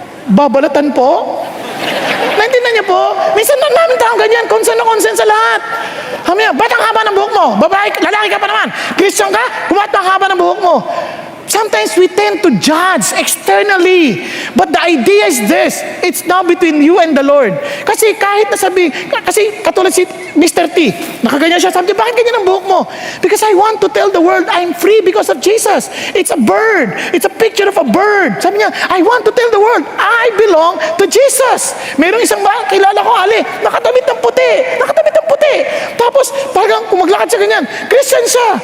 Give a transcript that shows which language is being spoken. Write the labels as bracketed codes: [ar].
[tl] Babalatan po? Naintindihan niyo po? Minsan na namin taong ganyan, concern na concern sa lahat. Ba't ang haba ng buhok mo? Babae, lalaki ka pa naman. Christian ka? Ba't ang haba ng buhok mo? [en] Sometimes we tend to judge externally. But the idea is this, it's now between you and the Lord. [tl] Kasi kahit kasi katulad si Mr. T, nakaganyan siya, sabi niya, bakit ganyan ang buhok mo? [en] Because I want to tell the world, I'm free because of Jesus. It's a bird. It's a picture of a bird. [tl] Sabi niya, [en] I want to tell the world, I belong to Jesus. [tl] Merong isang kilala ko, Ali, nakatamit ng puti. Tapos, parang kung maglakad siya ganyan, Christian siya.